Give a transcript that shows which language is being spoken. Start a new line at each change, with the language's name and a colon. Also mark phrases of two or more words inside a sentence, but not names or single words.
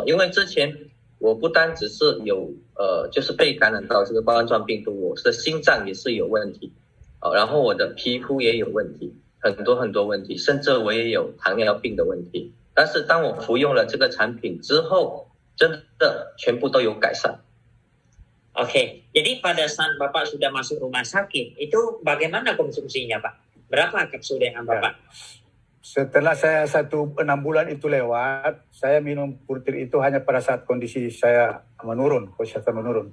Chinese: 因为之前我不单只是有就是被感染到这个冠状病毒，我的心脏也是有问题，然后我的皮肤也有问题，很多很多问题，甚至我也有糖尿病的问题。但是当我服用了这个产品之后，真的全部都有改善。
Indonesian: Oke, jadi pada saat Bapak sudah masuk rumah sakit, itu bagaimana konsumsinya Pak? Berapa kapsul yang Bapak? Setelah saya 6 bulan itu lewat, saya minum purtir itu hanya pada saat kondisi saya menurun, kesehatan menurun.